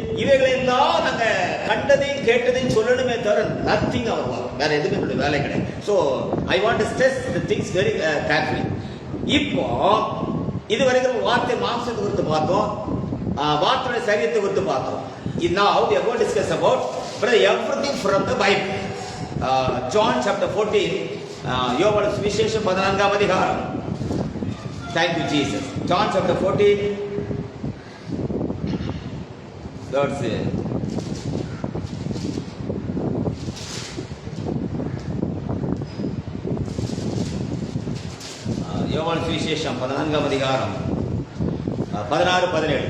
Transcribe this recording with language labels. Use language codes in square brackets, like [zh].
[ta] இவைகளை எல்லாம் நாங்க கண்டதையும் கேட்டதையும் சொல்லணுமே தவிர நத்திங் அவர் வேற எதுவுமே என்னுடைய வேலை கிடையாது. [en] So I want to stress the things very carefully. [ta] இப்போ இதுவரைக்கும் வார்த்தை மாம்சத்தை குறித்து பார்த்தோம், வார்த்தையுடைய சரீரத்தை குறித்து பார்த்தோம். [en] Now we are going to discuss about everything from the Bible. John chapter 14, [ta] யோவான் சுவிசேஷம் 14ஆம் அதிகாரம். [en] Thank you Jesus. John chapter 14, Lord say, [ta] யோவான் சுவிசேஷம் 14ஆம் அதிகாரம் 16-17.